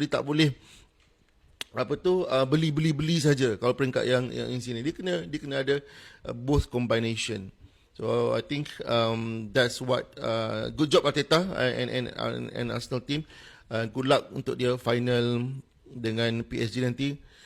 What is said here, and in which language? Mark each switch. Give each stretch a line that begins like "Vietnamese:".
Malay: Dia tak boleh beli saja kalau peringkat yang sini. Dia kena ada
English: both combination. So I think that's what good job Arteta and Arsenal team. Good luck
Malay: untuk dia final dengan PSG nanti.